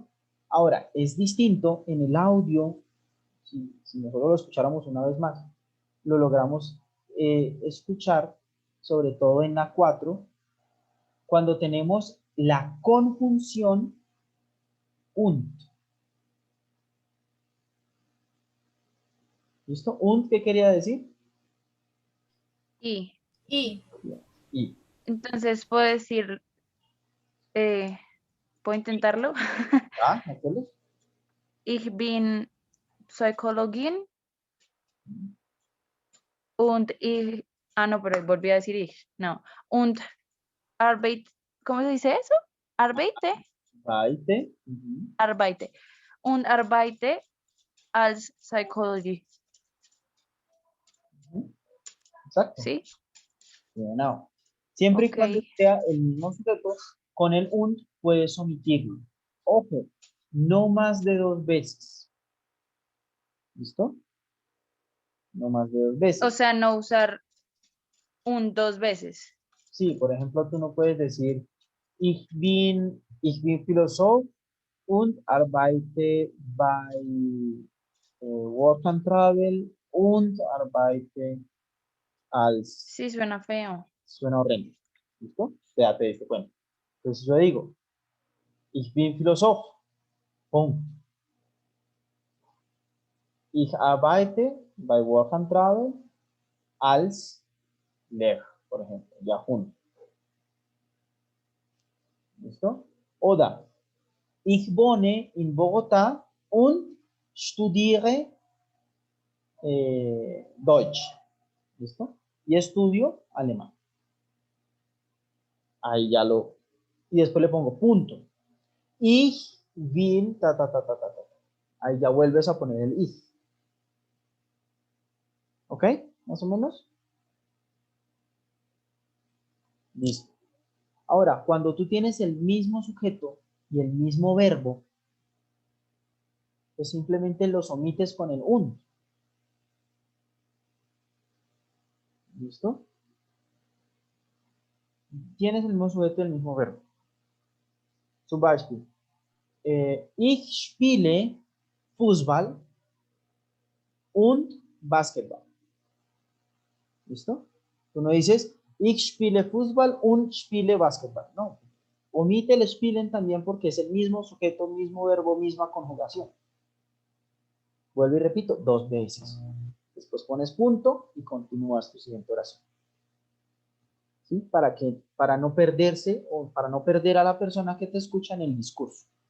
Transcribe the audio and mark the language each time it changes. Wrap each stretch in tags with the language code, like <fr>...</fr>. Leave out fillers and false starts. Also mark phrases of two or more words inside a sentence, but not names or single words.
<es>Ahora, es distinto en el audio, si nosotros lo escucháramos una vez más, lo logramos escuchar, sobre todo en la 4, cuando tenemos la conjunción und. ¿Listo? Und, ¿qué quería decir? Y. Entonces, puedo decir, ¿puedo intentarlo?</es> <de>Ich bin Psychologin und ich,</de> <es>no, pero volví a decir ich, no,</es> <de>und arbeite,</de> <es>¿cómo se dice eso?</es> <de>Arbeite. Arbeite. Und arbeite als Psychology.</de> <es>Exacto. ¿Sí? Bueno, siempre y cuando sea el mismo sujeto, con el und puedes omitirlo. Ojo, no más de 2 veces. ¿Listo? No más de 2 veces. O sea, no usar un 2 veces. Sí, por ejemplo, tú no puedes decir</es> <de>ich bin Philosoph und arbeite bei Work and Travel und arbeite als...</de> <es>Sí, suena feo. Suena horrendo. ¿Listo? Ya te diste cuenta. Entonces yo digo,</es> <de>ich bin Philosoph. Punkt. Ich arbeite bei Work and Travel als Lehrer,</de> <es>por ejemplo, ya junto. ¿Listo?</es> <de>Oder, ich wohne in Bogotá und studiere Deutsch.</de> <es>¿Listo? Y estudio alemán. Ahí ya lo... Y después le pongo punto.</es> <de>Ich bin... Ta, ta, ta, ta, ta, ta.</de> <es>Ahí ya vuelves a poner el ich. ¿Ok? Más o menos. Listo. Ahora, cuando tú tienes el mismo sujeto y el mismo verbo, pues simplemente los omites con el un. ¿Listo? Tienes el mismo sujeto y el mismo verbo.</es> <de>Zum Beispiel, ich spiele Fußball und Basketball.</de> <es>¿Listo? Tú no dices,</es> <de>ich spiele Fußball und spiele Basketball.</de> <es>No. Omite el spielen también porque es el mismo sujeto, mismo verbo, misma conjugación. Vuelvo y repito, 2 veces. Después pones punto y continúas tu siguiente oración. ¿Sí? Para no perderse o para no perder a la persona que te escucha en el discurso.</es>